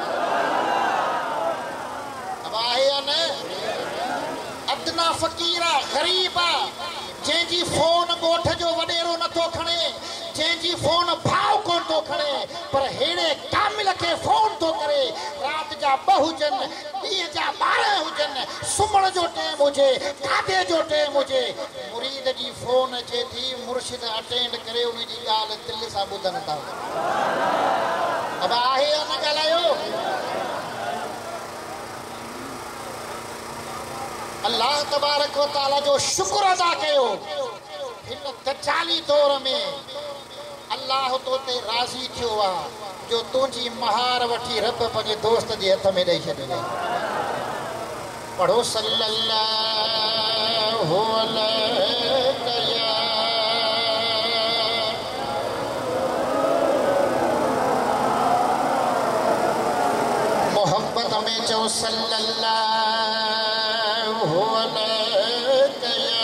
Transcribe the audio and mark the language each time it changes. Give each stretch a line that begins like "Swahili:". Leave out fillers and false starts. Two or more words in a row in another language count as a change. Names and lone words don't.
Sindhi: अदना फकीरा गरीबा जंहिंजी फोन गोठ जो वडेरो नथो खणे जंहिंजी फोन भाव कोन थो खणे पर हेड़े कामिल के फोन थो करे रात जा ॿ हुजनि, ॾींहं जा 12 हुजनि, सुम्हण जो टाइम हुजे, खाधे जो टाइम हुजे, मुरीद जी फोन अचे थी, मुर्शिद अटेंड करे उनजी ॻाल्हि दिलि सां ॿुधनि था। अब आहे या न ॻाल्हायो?
Arabic: الله تبارك وتعالى
Sindhi: जो शुक्र अदा कयो। हिन दज्जाली दौर में अल्लाह तो ते राज़ी थियो आहे जो तुंहिंजी महार वठी रब पंहिंजे दोस्त जे हथ में ॾेई छॾियो। पढ़ो
Arabic: صلى الله عليه
Sindhi: मोहब्बत में चो
Arabic: صلى الله عليه.